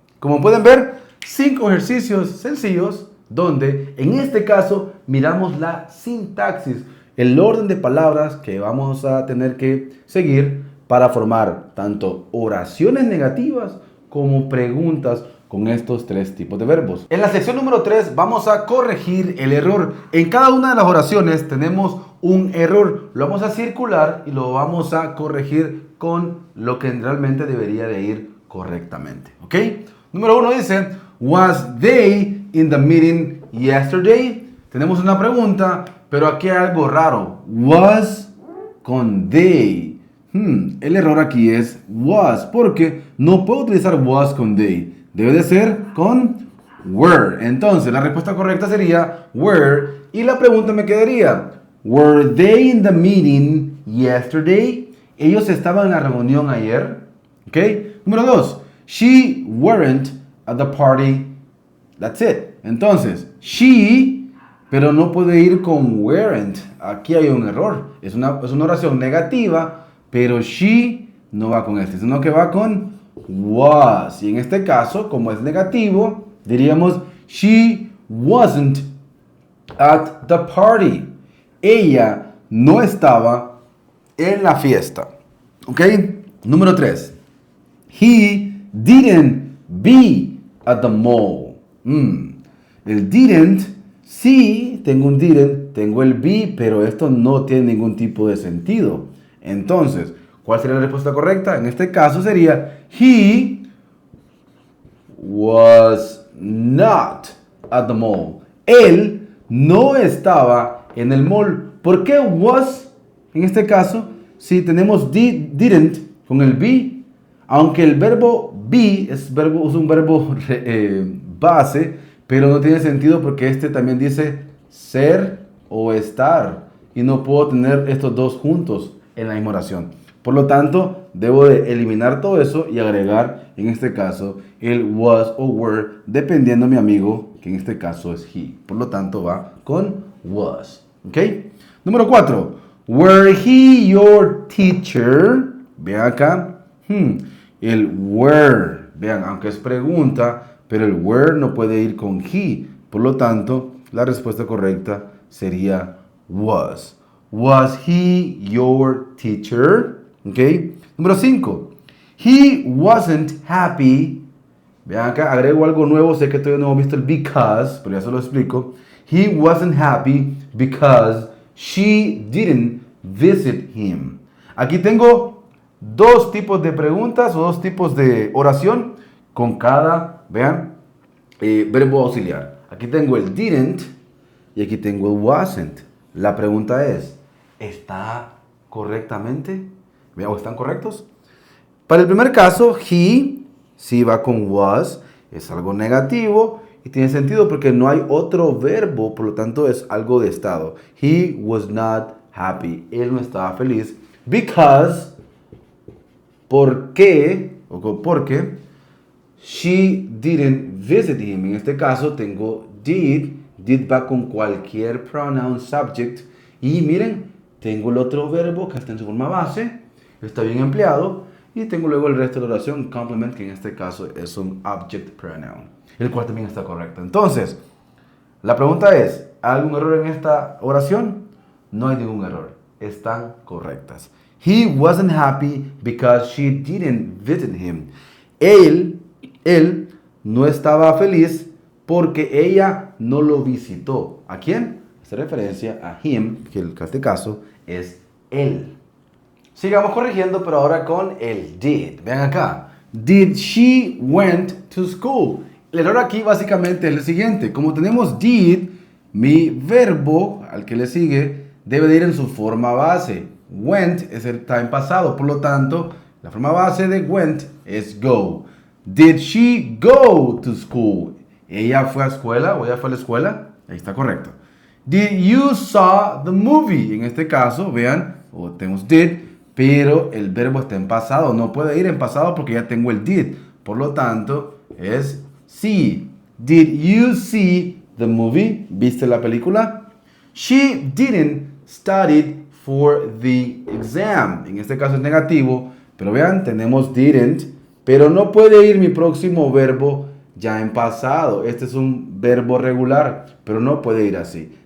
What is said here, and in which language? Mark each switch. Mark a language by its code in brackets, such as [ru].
[es] Como pueden ver, 5 ejercicios sencillos donde en este caso miramos la sintaxis, el orden de palabras que vamos a tener que seguir para formar tanto oraciones negativas como preguntas con estos 3 tipos de verbos. En la sección número 3 vamos a corregir el error. En cada una de las oraciones tenemos un error. Lo vamos a circular y lo vamos a corregir con lo que realmente debería de ir correctamente. ¿Ok? Número 1 dice, [en] was they in the meeting yesterday? [es] Tenemos una pregunta, pero aquí hay algo raro. Was con they. El error aquí es was, porque no puedo utilizar was con they. Debe de ser con were. Entonces, la respuesta correcta sería were. Y la pregunta me quedaría, [en] were they in the meeting yesterday? [es] Ellos estaban en la reunión ayer. ¿Ok? Número 2, [en] she weren't at the party. That's it. [es] Entonces, she, pero no puede ir con weren't. Aquí hay un error. Es una oración negativa, pero she no va con este, sino que va con was. Y en este caso, como es negativo, diríamos [en] she wasn't at the party. [es] Ella no estaba en la fiesta. ¿Ok? Número 3. [en] He didn't be at the mall. [es] El didn't, sí, tengo un didn't, tengo el be, pero esto no tiene ningún tipo de sentido. Entonces, ¿cuál sería la respuesta correcta? En este caso sería [en] he was not at the mall. [es] Él no estaba en el mall. ¿Por qué was? En este caso, si tenemos didn't con el be, aunque el verbo be es un verbo base, pero no tiene sentido porque este también dice ser o estar. Y no puedo tener estos dos juntos en la misma oración. Por lo tanto, debo de eliminar todo eso y agregar, en este caso, el was o were, dependiendo de mi amigo, que en este caso es he. Por lo tanto, va con was. ¿Ok? Número 4. [en] Were he your teacher? [es] Vean acá. El were. Vean, aunque es pregunta, pero el were no puede ir con he. Por lo tanto, la respuesta correcta sería was. [en] Was he your teacher? [es] ¿Ok? Número 5. [en] He wasn't happy. [es] Vean acá, agrego algo nuevo. Sé que todavía no hemos visto el because, pero ya se lo explico. [en] He wasn't happy because she didn't visit him. [es] Aquí tengo 2 tipos de preguntas o 2 tipos de oración con cada, vean, verbo auxiliar. Aquí tengo el didn't y aquí tengo el wasn't. La pregunta es, ¿está correctamente? Vean, ¿están correctos? Para el primer caso, he, si va con was, es algo negativo y tiene sentido porque no hay otro verbo, por lo tanto es algo de estado. [en] He was not happy. [es] Él no estaba feliz. Because, ¿por qué? O porque [en] she didn't visit him. [es] En este caso tengo did. Did va con cualquier pronoun subject. Y miren, tengo el otro verbo que está en su forma base. Está bien empleado. Y tengo luego el resto de la oración, complement, que en este caso es un object pronoun. El cual también está correcto. Entonces, la pregunta es, ¿hay algún error en esta oración? no hay ningún error. Están correctas. [en] He wasn't happy because she didn't visit him. [es] Él no estaba feliz porque ella no lo visitó. ¿A quién? Hace referencia a him, que en este caso es él. Sigamos corrigiendo, pero ahora con el did. Vean acá. [en] Did she went to school? [es] El error aquí básicamente es el siguiente. Como tenemos did, mi verbo, al que le sigue, debe de ir en su forma base. Went está en pasado, por lo tanto, la forma base de went es go. [en] Did she go to school? [es] ¿Ella fue a escuela o ella fue a la escuela? Ahí está correcto. [en] Did you saw the movie? [es] En este caso, vean, tenemos did, pero el verbo está en pasado. No puede ir en pasado porque ya tengo el did. Por lo tanto, es [en] see. Did you see the movie? [es] ¿Viste la película? [en] She didn't study for the exam. [es] En este caso es negativo, pero vean, tenemos didn't, pero no puede ir mi próximo verbo ya en pasado. Este es un verbo regular, pero no puede ir así.